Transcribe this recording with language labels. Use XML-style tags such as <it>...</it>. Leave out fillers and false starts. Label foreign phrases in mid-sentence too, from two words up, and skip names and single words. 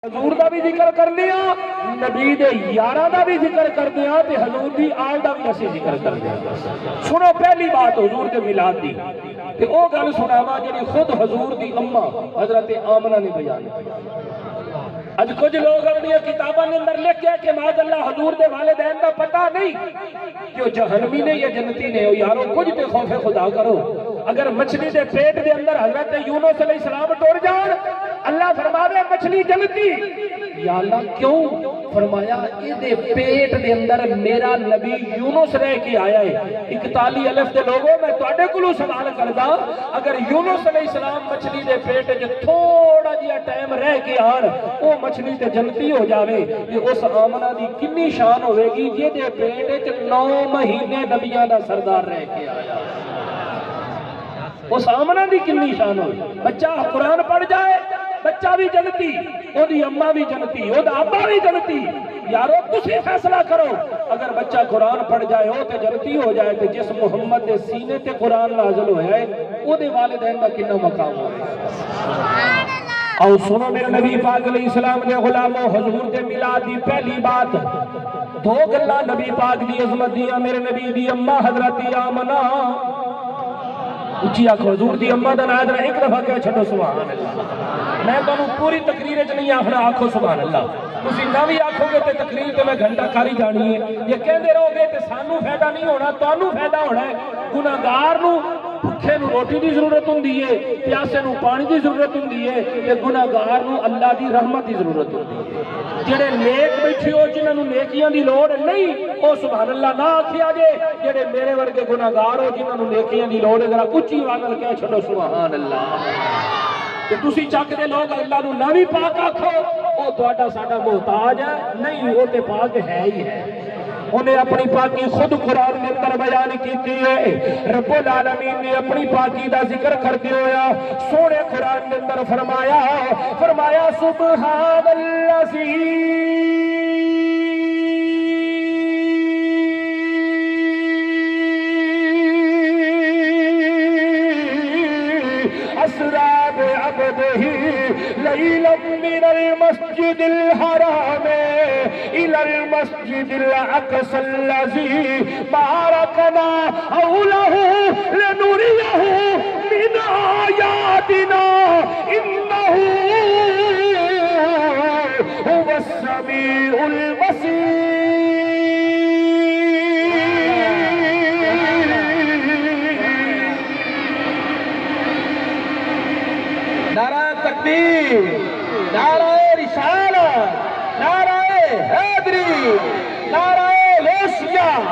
<pa>حضور دا بھی ذکر کر دیا، نبی دے یاراں دا بھی ذکر کر دیا تے حضور دی آل دا بھی اسی ذکر کر دیا۔ سنو پہلی بات حضور دے میلاد دی تے او گل سناوا جڑی خود حضور دی اماں حضرت آمنہ نے بیان کی۔ اج کچھ لوگ اپنی کتاباں کے اندر لکھ کے کہ</pa> <ar>معاذ اللہ</ar> <pa>حضور دے والدین دا پتہ نہیں کہ وہ جہنمی نے یا جنتی نے۔ یارو کچھ تے خوف خدا کرو۔ اگر مچھلی دے پیٹ دے اندر حضرت یونس</pa> <ar>علیہ السلام</ar> <pa>ٹر جان، اللہ فرما دے مچھلی جنتی، یا اللہ کیوں؟ فرمایا اے دے پیٹ دے اندر میرا نبی یونس رہ کے آیا ہے۔ 41 الف دے لوگوں میں تواڈے کولوں سوال کردا، اگر یونس</pa> <ar>علیہ السلام</ar> <pa>مچھلی دے پیٹ وچ تھوڑا جہا ٹائم رہ کے آن، او مچھلی تے جنتی ہو جاوے، تے اس آمنہ دی کنی شان ہوے گی جے دے پیٹ وچ 9 مہینے نبیاں دا سردار رہ کے آیا۔ اس آمنہ دی کنی شان ہوئی۔ بچہ قرآن پڑھ جائے، بچہ بھی جنتی، او دی اماں بھی جنتی، او دا ابا بھی جنتی۔ یارو تسی فیصلہ کرو، اگر بچہ قرآن پڑھ جائے او تے جنتی ہو جائے تے جس محمد دے سینے تے قرآن نازل ہویا ہے او دے والدین دا کنا مقام ہوئے۔ اور سنو میرے نبی پاک</pa> <ar>علیہ السلام</ar> <pa>دے غلاموں، حضور دے میلاد دی پہلی بات دو گلاں نبی پاک دی عظمت دیاں۔ میرے نبی دی اماں حضرت آمنہ، اچھی آنکھو حضور دی اماں دا نام ایک دفعہ کہہ چھڑو</pa> <ar>سبحان اللہ۔</ar> <pa>میں تو پوری تقریر وچ نہیں آکھنا، آکھو</pa> <ar>سبحان اللہ۔</ar> <pa>تسی نہ بھی آکھو گے تے تقریر تے میں گھنٹہ کاری جانی ہے۔ یہ کہندے رہو گے تے سانو فائدہ نہیں ہونا، تانوں فائدہ ہونا ہے۔ گناہگار نو بھوکے نو روٹی دی ضرورت ہوندی ہے، پیاسے نو پانی دی ضرورت ہوندی ہے، تے گناہگار نو اللہ دی رحمت دی ضرورت ہوندی ہے۔ جڑے نیک بیٹھے ہو جنہاں نو نیکیاں دی لوڑ نہیں، او</pa> <ar>سبحان اللہ</ar> <pa>نہ آکھیا جے۔ جڑے میرے ورگے گناہگار ہو جنہاں نو نیکیاں دی لوڑ ہے، ذرا اچھی آواز نال کہہ چھڈو</pa> <ar>سبحان اللہ۔</ar> <pa>کہ تسی چک دے لوگ اللہ نو نہ بھی پاک آکھو، او تہاڈا ساڈا محتاج ہے نہیں، او تے پاک ہے ہی ہے۔ انہیں اپنی پاکی خود قرآن میں اندر بیان کیتی ہے۔</pa> <ar>رب العالمین</ar> <pa>نے اپنی پاکی دا ذکر کرتے ہویا سونے قرآن میں اندر فرمایا</pa> <ar>سبحان الذی اسری بعبدہ لیلا من المسجد الحرام الى المسجد الاقصى الذي باركنا حوله لنريه من آياتنا انه هو السميع البصير۔</ar> <ur>نعرہ تکبیر، نعرہ رسالت، نعرہ حیدری، نعرہ غوثیہ۔</ur>